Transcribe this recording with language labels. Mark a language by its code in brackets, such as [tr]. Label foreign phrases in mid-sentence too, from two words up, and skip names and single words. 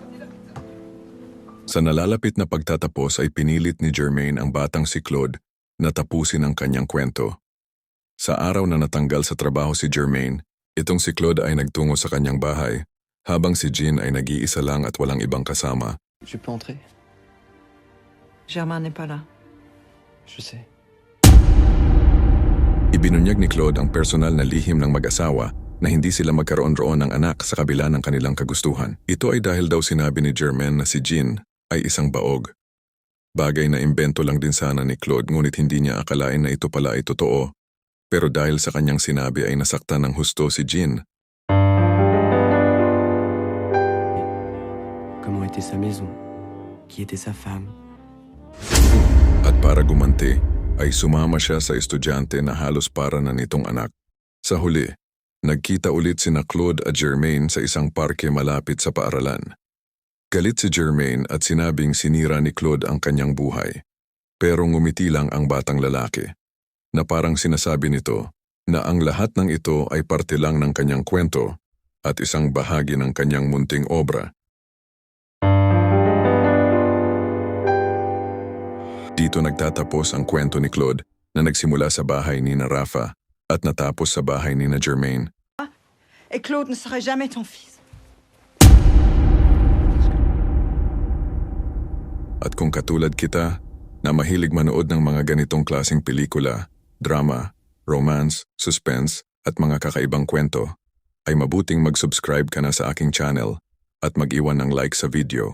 [tl] Sa nalalapit na pagtatapos ay pinilit ni Jermaine ang batang si Claude na tapusin ang kanyang kwento. Sa araw na natanggal sa trabaho si Jermaine, itong si Claude ay nagtungo sa kanyang bahay, habang si Jean ay nag-iisa lang at walang ibang kasama. [fr] Je peux entrer? Germain n'est pas là. Je sais. [tl] Ibinunyag ni Claude ang personal na lihim ng mag-asawa na hindi sila magkaroon-roon ng anak sa kabila ng kanilang kagustuhan. Ito ay dahil daw sinabi ni Jermaine na si Jean ay isang baog. Bagay na imbento lang din sana ni Claude ngunit hindi niya akalain na ito pala ay totoo. Pero dahil sa kanyang sinabi ay nasaktan ng husto si Jean. [fr] Comment était sa maison? Qui était sa femme? [tl] At para gumanti, ay sumama siya sa estudyante na halos para na nitong anak. Sa huli, nagkita ulit sina Claude at Jermaine sa isang parke malapit sa paaralan. Galit si Jermaine at sinabing sinira ni Claude ang kanyang buhay. Pero ngumiti lang ang batang lalaki, na parang sinasabi nito na ang lahat ng ito ay parte lang ng kanyang kwento at isang bahagi ng kanyang munting obra. Dito nagtatapos ang kwento ni Claude na nagsimula sa bahay ni na Rafa at natapos sa bahay ni na Jermaine. [fr] Et Claude ne serait jamais ton fils. [tl] At kung katulad kita, na mahilig manood ng mga ganitong klaseng pelikula, drama, [en] romance, suspense, [tl] at mga kakaibang kwento, ay mabuting mag-subscribe ka na sa aking channel at mag-iwan ng like sa video.